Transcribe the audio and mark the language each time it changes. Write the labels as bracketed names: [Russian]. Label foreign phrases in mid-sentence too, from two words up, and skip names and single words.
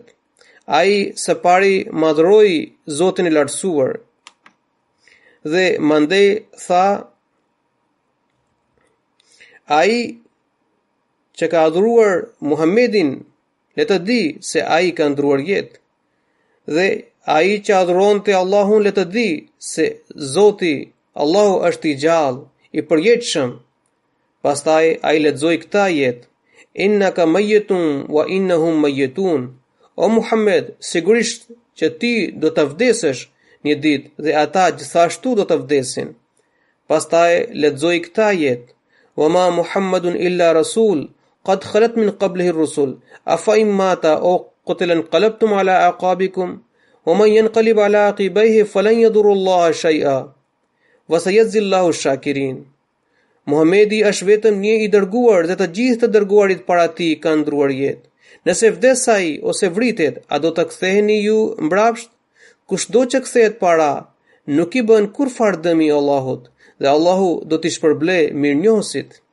[Albanian] Ai së pari madhroi Zotin e lartësuar dhe mandej tha: ai që ka adhuruar Muhammedin le të di se ai ka ndruar jetë, dhe ai që adhuronte Allahun le të di se Zoti Allahu është i gjallë, i përjetshëm. Pastaj ai lexoi këtë ajet: [Arabic] إنك ميت وإنهم ميتون. [Albanian] O Muhammed, sigurisht që ti do të vdesësh një ditë dhe ata gjithashtu do të vdesin. Pastaj lexoi këtë ajet: [Arabic] وما محمد إلا رسول قد خلت من قبله الرسل أفإن مات أو قتل انقلبتم على أعقابكم ومن ينقلب على عقبيه فلن يضر الله شيئا وسيجزي الله الشاكرين. [Albanian] Muhamedi është vetëm një i dërguar dhe të gjithë të dërguarit para tij kanë ndruar jetë. Nëse vdes ai ose vritet, a do të ktheheni ju mbrapsht? Kushdo që kthehet para, nuk i bën kurfar dëmi Allahut, dhe Allahu do t'i shpërblej mirënjohësit.